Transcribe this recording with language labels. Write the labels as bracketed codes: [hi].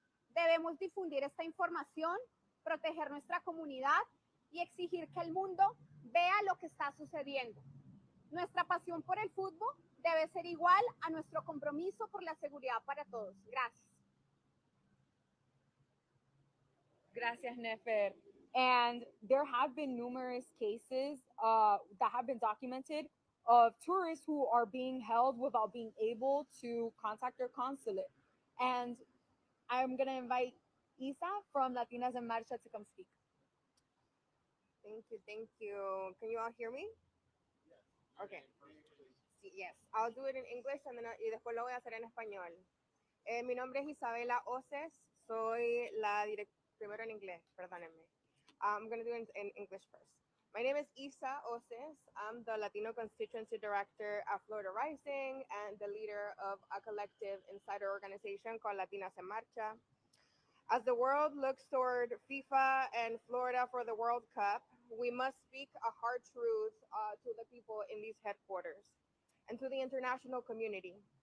[es] Debemos difundir esta información, proteger nuestra comunidad y exigir que el mundo vea lo que está sucediendo. Nuestra pasión por el fútbol debe ser igual a nuestro compromiso por la seguridad para todos. Gracias. Gracias, Nefer. [en] And there have been numerous cases that have been documented of tourists who are being held without being able to contact their consulate. And I'm going to invite Isa from Latinas en Marcha to come speak. Thank you, thank you. Can you all hear me? Okay. [es] Sí, [en] yes, I'll do it in English [es] y después lo voy a hacer en español. Mi nombre es Isabela Oces, soy la directora, primero en inglés, perdónenme. [en] I'm going to do it in English first. My name is Isa Oces. I'm the Latino Constituency Director at Florida Rising and the leader of a collective insider organization called Latinas en Marcha. As the world looks toward FIFA and Florida for the World Cup, we must speak a hard truth to the people in these headquarters and to the international community.